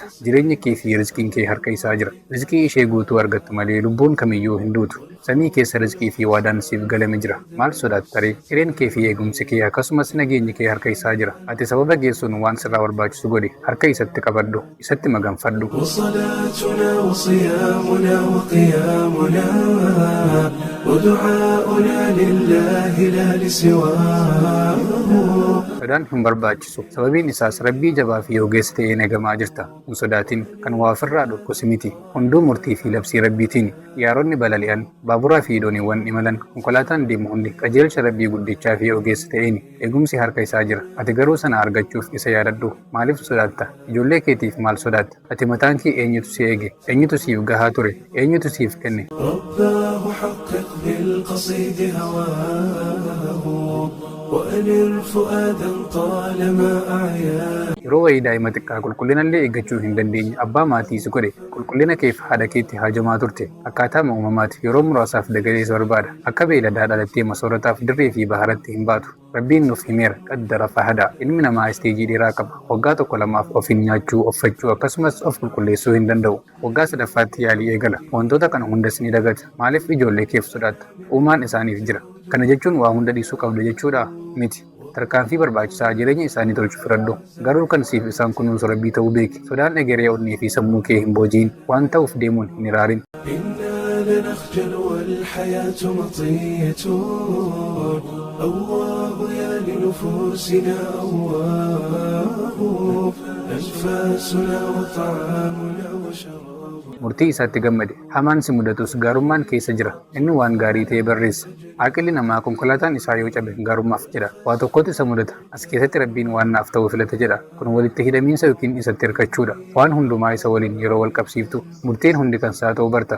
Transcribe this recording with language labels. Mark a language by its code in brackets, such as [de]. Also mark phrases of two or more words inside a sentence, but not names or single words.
[om] Jireenyi kee fi rizqiin kee harka isaa jira. Rizqii ishee guutuu argattu malee lubbuun kamiyyuu hin duutu. Samii keessa rizqii fi waadaan siif galame jira. Maal sodaatta ree? Hireen kee fi eegumsi kee akkasumas nageenyi kee harka isaa jira. Ati sababa geessuun waan sirraa barbaachisu godhi. Harka isatti qabadhu. Isatti maganfadhu. [ar] وصلاتنا وصيامنا وقيامنا ودعاؤنا لله لا لسواه. [om] Sodaan hin barbaachisu. Sababiin isaas Rabbii jabaa fi ogeessa ta'ee eegamaa jirta. Hin sodaatin. Kan waa ofirraa dhoksu miti. Hunduu murtii fi labsii Rabbiitiin. Xiyyaaronni balali'an, baaburaa fi dooniiwwan imalan, konkolaataan deemu hundi qajeelcha Rabbii guddichaa fi ogeessa ta'een eegumsi harka isaa jira. Ati garuu sana argachuuf isa yaadadhu. Maaliif sodaatta? Ijoollee keetiif maal sodaatta? Ati mataan kee eenyutu si eege? Eenyutu siif gahaa ture? Eenyutu siif kenne? [ar] رباه حقق بالقصيد هواه، وأنر فؤادا طالما أعياه. [om] Yeroo wayii daa'ima xiqqaa qulqullinallee eeggachuu hin dandeenye abbaa maatii si godhe qulqullina keef haadha keetti haajamaa turte. Akkaataa uumamaati yeroo muraasaaf dagalees barbaada. Akka beeladaa dhalattee masoorataaf dirree fi baharatti hin baatu. Rabbiin nuuf himeera qaddara fahada. Ilmi namaa isteejii dheeraa qaba. Waggaa tokko lamaaf of hin nyaachuu, of faccuu akkasumas of qulqulleessuu hin danda'u. Waggaa sadaffaatti yaalii eegala. Wantoota kana hundas ni dagata. Maaliif ijoollee keef sodaatta? Uumaan isaaniif jira. Kana jechuun waa hunda dhiisuu qabda jechuudha miti. Tarkaanfii barbaachisaa jireenya isaanii tolchu filadhu. Garuu kan siif isaan kunuunsu Rabbii ta'uu beeki. Sodaan egeree onnee fi sammuu kee hin boojiin. Waan ta'uuf deemuun hin iraarin. [ar] إنا لنخجل والحياة مطية، أواه يا لنفوسنا أواه، أنفاسنا وطعامنا وشرابنا. [om] Murtii isaatti gammade. Hamaan si mudatus gaarummaan keessa jira. Inni waan gaarii ta'e barreessa. Aqilli namaa konkolaataan isaa yoo cabe gaarummaaf jedha. Waa tokkotu isa mudata. As keessatti Rabbiin waan naaf ta'u filata jedha. Kun walitti hidhamiinsa yookiin isatti hirkachuudha. Waan hundumaa isa waliin yeroo wal qabsiiftu murtiin hundi kan isaa ta'uu barta.